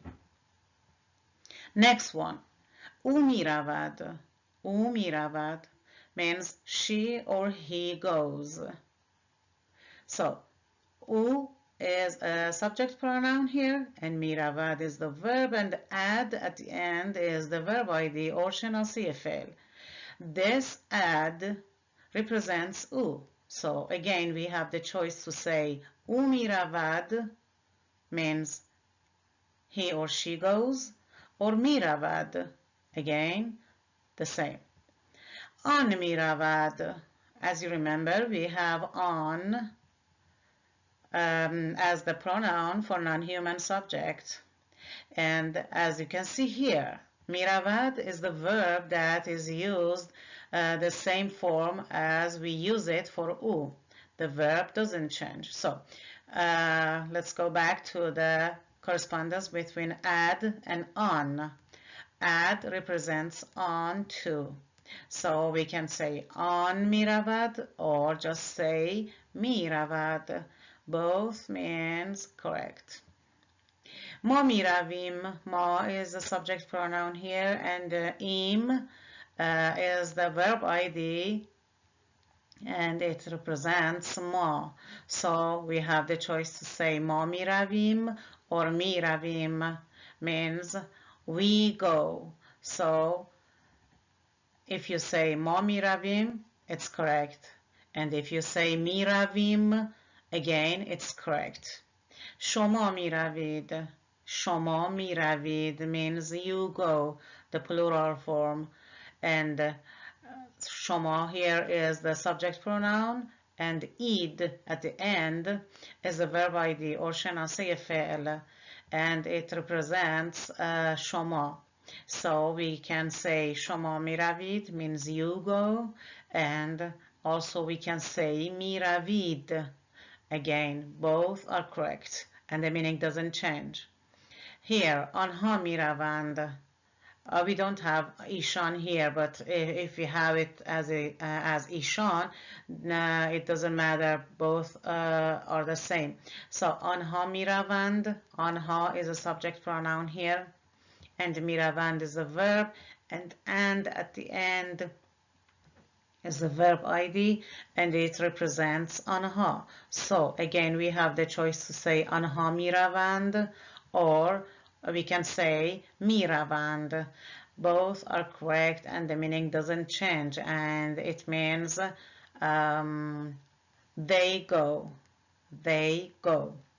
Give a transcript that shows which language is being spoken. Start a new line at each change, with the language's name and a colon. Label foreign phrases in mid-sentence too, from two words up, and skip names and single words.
English: Next one,
Persian: او می رود. او می رود
English: means she or he goes. So u is a subject pronoun here and miravad is the verb and ad at the end is the verb ID or
Persian: شناسه فعل.
English: This ad represents u. So again we have the choice to say
Persian: او می رود
English: means he or she goes or miravad, again the same.
Persian: آن می رود.
English: As you remember, we have on as the pronoun for non-human subject. And as you can see here,
Persian: می رود
English: is the verb that is used the same form as we use it for او. The verb doesn't change. So let's go back to the correspondence between add and on. Add represents on to. So we can say
Persian: آن می رود
English: or just say
Persian: می رود.
English: Both means correct.
Persian: ما می رویم.
English: ما is the subject pronoun here, and im is the verb ID, and it represents ما. So we have the choice to say
Persian: ما می رویم
English: or
Persian: می رویم,
English: means we go. So if you say
Persian: ما می رویم,
English: it's correct. And if you say
Persian: می رویم,
English: again, it's correct.
Persian: شما می روید. شما می روید
English: means you go, the plural form. And شما here is the subject pronoun, and id at the end is the verb ID or
Persian: شناسه فعل,
English: and it represents شما. So we can say
Persian: شما می روید
English: means you go, and also we can say
Persian: می روید.
English: Again, both are correct and the meaning doesn't change. Here,
Persian: آنها می روند.
English: We don't have ایشان here, but if we have it as ایشان, it doesn't matter. Both are the same. So
Persian: آنها می روند.
English: آنها is a subject pronoun here, and
Persian: می روند
English: is a verb, and at the end is the verb ID, and it represents آنها. So again, we have the choice to say
Persian: آنها می روند,
English: or we can say
Persian: می روند.
English: Both are correct and the meaning doesn't change, and it means they go. They go.